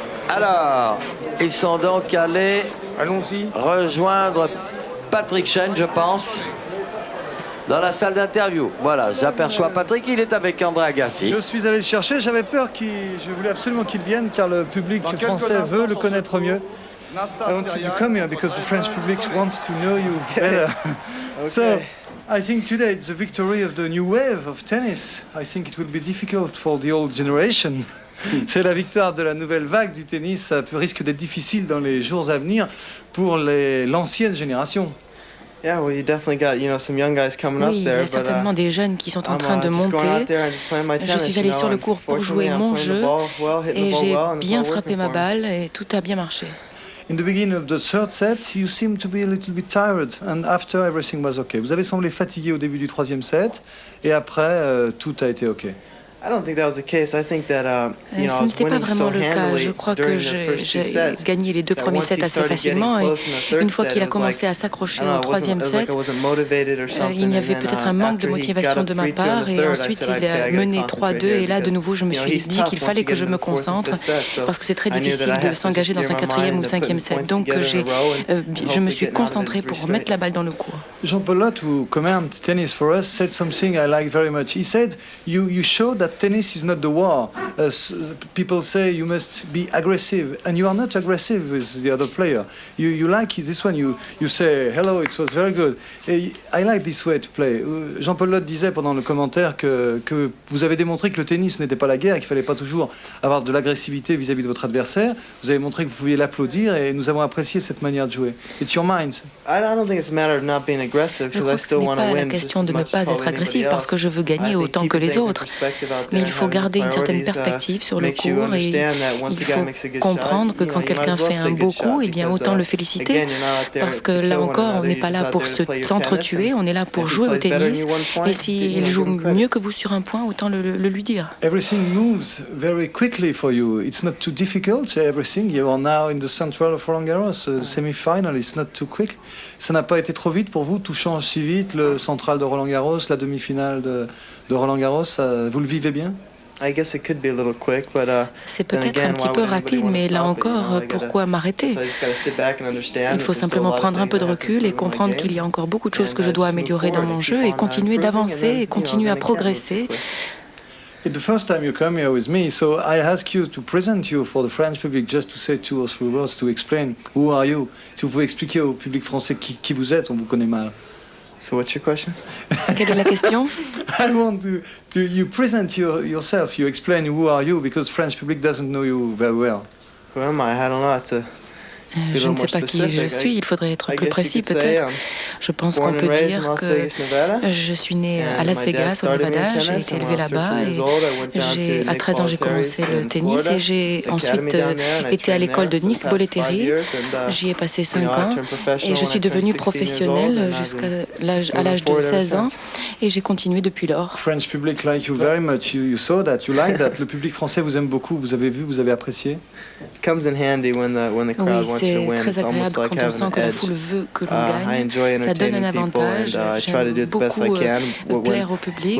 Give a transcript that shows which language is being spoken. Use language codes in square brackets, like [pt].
[fr] Alors, ils sont donc allés rejoindre Patrick Chen, je pense, dans la salle d'interview. Voilà, j'aperçois Patrick, il est avec André Agassi. Je suis allé le chercher, j'avais peur je voulais absolument qu'il vienne car le public français veut le connaître mieux. [en] I wanted to come here because the French public wants to know you better. So, I think today it's the victory of the new wave of tennis. I think it will be difficult for the old generation. [fr] C'est la victoire de la nouvelle vague du tennis. Ça risque d'être difficile dans les jours à venir pour l'ancienne génération. Oui, il y a certainement des jeunes qui sont en train de monter. Je suis allé sur le court pour jouer mon jeu et j'ai bien frappé ma balle et tout a bien marché. [en] In the beginning of the third set, you seemed to be a little bit tired, and after everything was okay. [fr] Vous avez semblé fatigué au début du 3e set, et après tout a été ok. Ce n'était pas vraiment le cas. Je crois que j'ai gagné les 2 premiers sets assez facilement. Et une fois qu'il a commencé à s'accrocher au 3e set, il y avait peut-être un manque de motivation de ma part. Et ensuite, il a mené 3-2. Et là, de nouveau, je me suis dit qu'il fallait que je me concentre parce que c'est très difficile de s'engager dans un 4e ou 5e set. Donc, je me suis concentré pour mettre la balle dans le court. [en] Jean-Paul Lotte, who commented tennis for us, said something I like very much. He said, you showed that tennis is not the war. People say you must be aggressive, and you are not aggressive with the other player. You like this one. You say hello, it was very good. I like this way to play. [fr] Jean-Paul Lotte disait pendant le commentaire que vous avez démontré que le tennis n'était pas la guerre, qu'il fallait pas toujours avoir de l'agressivité vis-à-vis de votre adversaire. Vous avez montré que vous pouviez l'applaudir et nous avons apprécié cette manière de jouer. [en] It's your mind. I don't think it's a matter of not being aggressive [fr] Je crois que ce n'est pas la question de ne pas être agressif parce que je veux gagner autant que les autres. Mais il faut garder une certaine perspective sur le court et il faut comprendre que quand quelqu'un fait un beau coup, eh bien autant le féliciter parce que là encore, on n'est pas là pour s'entretuer, on est là pour jouer au tennis et s'il joue mieux que vous sur un point, autant le lui dire. [en] Everything moves very quickly for you. It's not too difficult. Everything. You are now in the central of Roland Garros, semi-final. It's not too quick. [fr] Ça n'a pas été trop vite pour vous. Tout change si vite. Le central de Roland Garros, la demi-finale de Roland Garros. Vous le vivez bien? C'est peut-être un petit peu rapide, mais là encore, pourquoi m'arrêter? Il faut simplement prendre un peu de recul et comprendre qu'il y a encore beaucoup de choses que je dois améliorer dans mon jeu et continuer d'avancer et continuer à progresser. [en] It's the first time you come here with me, so I ask you to present you for the French public, just to say 2 or 3 words to explain who are you. [fr] Si vous pouvez expliquer au public français qui vous êtes, on vous connaît mal. [en] So what's your question? [fr] Quelle est la question? [en] I want to you present yourself, you explain who are you, because French public doesn't know you very well. Who am I? I don't know. [fr] Je ne sais pas qui je suis, il faudrait être plus précis peut-être. Je pense qu'on peut dire que je suis né à Las Vegas, au Nevada. J'ai été élevé là-bas et à 13 ans, j'ai commencé le tennis et j'ai ensuite été à l'école de Nick Bollettieri. J'y ai passé 5 ans et je suis devenu professionnel jusqu'à l'âge de 16 ans et j'ai continué depuis lors. [en] French public like you very much. You saw that, you like that. [fr] Le public français vous aime beaucoup. Vous avez vu, vous avez apprécié. [en] Comes in handy when the crowd wants you to win. [fr] C'est très agréable quand on sent que la foule veut que l'on gagne. Ça donne un avantage. J'aime beaucoup plaire au public.